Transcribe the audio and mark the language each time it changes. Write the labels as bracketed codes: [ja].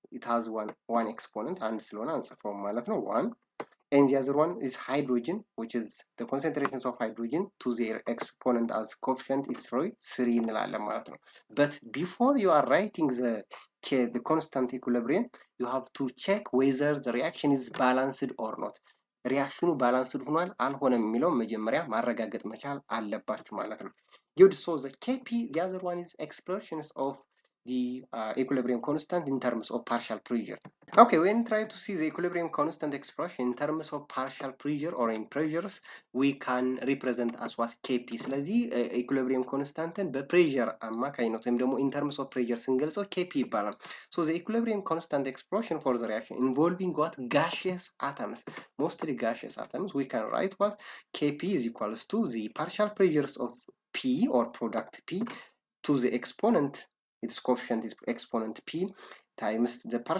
[en] It has one exponent and [am] ስለሆነ አንጽፈውም ማለት ነው [en] 1 and the other one is hydrogen which is the concentrations of hydrogen to their exponent as coefficient is 3 [am] እንላለን ማለት ነው። [en] but before you are writing the constant equilibrium you have to check whether the reaction is balanced or not. [am] ሪአክሽኑ ባላንስድ ሆኗል አልሆነም የሚለው መጀመሪያ ማረጋገጥ መቻል አለባችሁ ማለት ነው። [en] Good. So the Kp, the other one is expressions of the equilibrium constant in terms of partial pressure. Okay, when try to see the equilibrium constant expression in terms of partial pressure or in pressures, we can represent as what Kp. [am] ስለዚህ [en] equilibrium constant [am] በፕሬሸር አማካኝነት ወይም ደግሞ [en] in terms of pressure [am] ስንገልጸው [en] Kp [am] ይባላል። [en] So the equilibrium constant expression for the reaction involving what gaseous atoms, mostly gaseous atoms, we can write what Kp is equals to the partial pressures of P or product P to the exponent, its coefficient is exponent P, times the